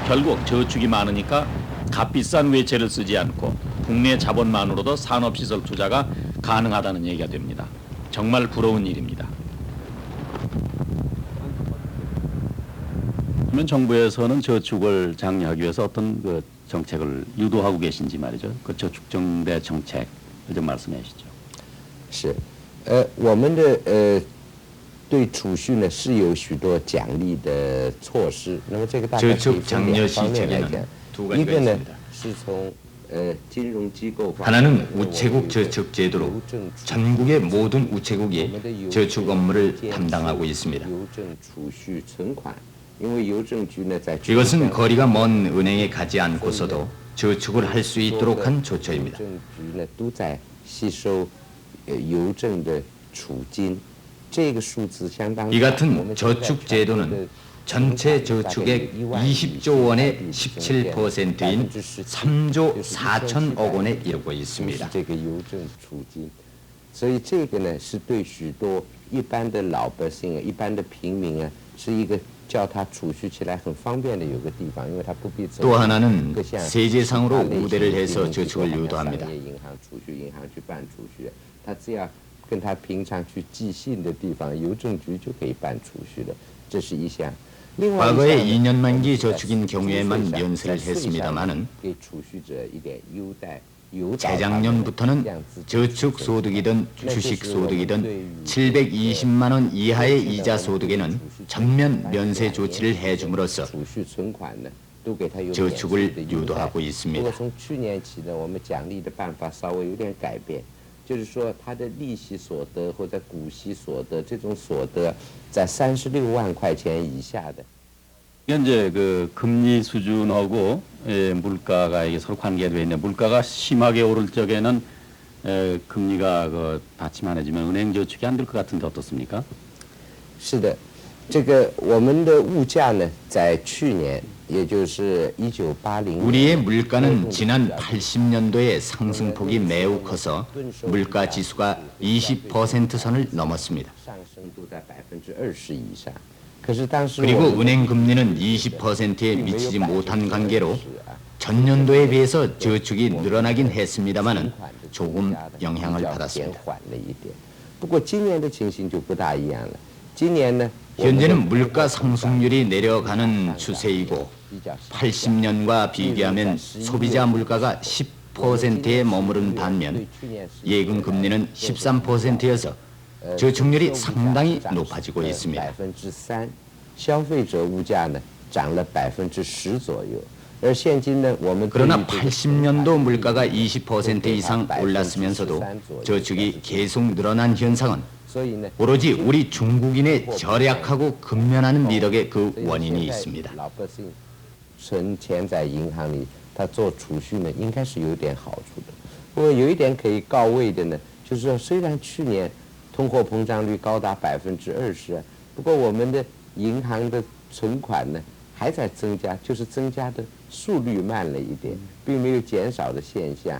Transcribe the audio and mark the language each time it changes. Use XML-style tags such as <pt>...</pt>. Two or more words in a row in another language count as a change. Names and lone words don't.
<ko>결국 저축이 많으니까 값비싼 외채를 쓰지 않고 국내 자본만으로도 산업시설 투자가 가능하다는 얘기가 됩니다. 정말 부러운 일입니다. 그러면 정부에서는 저축을 장려하기 위해서 어떤 그 정책을 유도하고 계신지 말이죠. 그 저축정대 정책을 좀 말씀해 주시죠.</ko> <zh>是，我们的对储蓄呢是有许多奖励的措施。那么这个大概可以分两方面来讲，一个呢是从</zh> <ko>하나는 우체국 저축 제도로 전국의 모든 우체국이 저축 업무를 담당하고 있습니다. 이것은 거리가 먼 은행에 가지 않고서도 저축을 할 수 있도록 한 조처입니다. 이 같은 저축 제도는 전체 저축액 20조 원의 17%인 3조 4천억 원에 이르고 있습니다.</ko> <zh>所以这个呢是对许多一般的老百姓、一般的平民啊，是一个叫他储蓄起来很方便的有个地方，因为他不必走。</zh> <ko>또 하나는 세제상으로 우대를 해서 저축을 유도합니다.</ko> <zh>银行储蓄，银行去办储蓄，他只要跟他平常去寄信的地方，邮政局就可以办储蓄的，这是一项。</zh> <ko>과거에 2년 만기 저축인 경우에만 면세를 했습니다마는 재작년부터는 저축 소득이든 주식 소득이든 720만 원 이하의 이자 소득에는 전면 면세 조치를 해줌으로써 저축을 유도하고 있습니다.</ko> <zh>从去年起呢，我们奖励的办法稍微有点改变，就是说它的利息所得或者股息所得这种所得，在36万块钱以下的。</zh> <ko>이제 그 금리 수준하고 물가가 이게 서로 관계되어 있는데 물가가 심하게 오를 적에는 금리가 그 받침안해지면 은행 저축이 안 될 것 같은데 어떻습니까?</ko> <zh>是的，这个我们的物价呢，在去年，也就是1980</zh> <ko>우리의 물가는 지난 80년도에 상승폭이 매우 커서 물가 지수가 20% 선을 넘었습니다.</ko> <zh>上升都在20%以上。 可是当时</zh> <ko>그리고 은행 금리는 20%에 미치지 못한 관계로 전년도에 비해서 저축이 늘어나긴 했습니다만은 조금 영향을 받았습니다.</ko> <zh>不过今年的情形就不大一样了。今年呢，</zh> <ko>현재는 물가 상승률이 내려가는 추세이고 80년과 비교하면 소비자 물가가 10%에 머무른 반면 예금 금리는 13%여서 저축률이 상당히 높아지고 있습니다.</ko> <zh>3%，消费者物价呢涨了10%左右，而现今呢，我们</zh> <ko>그러나 80년도 물가가 20% 이상 올랐으면서도 저축이 계속 늘어난 현상은 오로지 우리 중국인의 절약하고 근면하는 미덕의 그 원인이 있습니다.</ko> <zh>老百姓存钱在银行里，他做储蓄呢，应该是有点好处的。不过有一点可以告慰的呢，就是说虽然去年 通货膨胀率高达20%，不过我们的银行的存款呢还在增加，就是增加的速率慢了一点，并没有减少的现象。</zh>